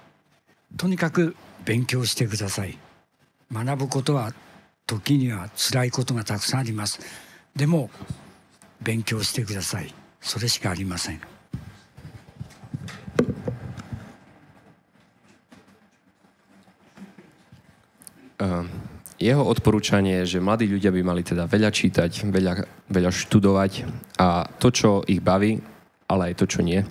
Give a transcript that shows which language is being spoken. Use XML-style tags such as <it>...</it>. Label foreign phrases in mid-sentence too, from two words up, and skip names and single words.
<ja>とにかく勉強してください。学ぶことは時には辛いことがたくさんあります。でも勉強してください。それしかありません。</ja> <sk>Jeho odporúčanie je, že mladí ľudia by mali teda veľa čítať, veľa študovať a to, čo ich baví, ale aj to, čo nie.</sk>